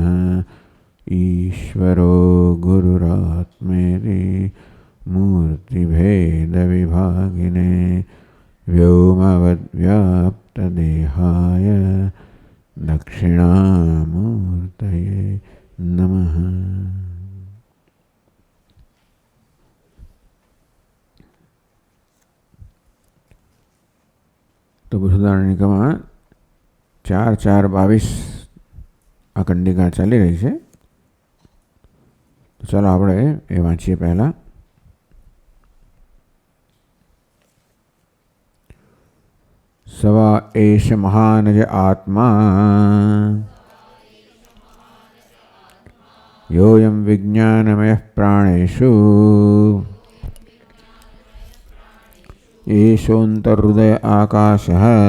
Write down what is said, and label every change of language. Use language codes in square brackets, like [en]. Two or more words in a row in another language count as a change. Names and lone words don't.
[sa] ईश्वरो गुरुरात्मेति मूर्तिभेदविभागिने व्योमवद्व्याप्तदेहाय दक्षिणामूर्तये नमः। [gu] तो બૃહદારણ્યકમાં 4-4-22 આ કંડિકા ચાલી રહી છે। તો ચાલો આપણે એ વાંચીએ પહેલા। [sa] सवा एष महानज आत्मा योऽयं विज्ञानमयः प्राणेषु एषोऽन्तर्हृदय आकाशः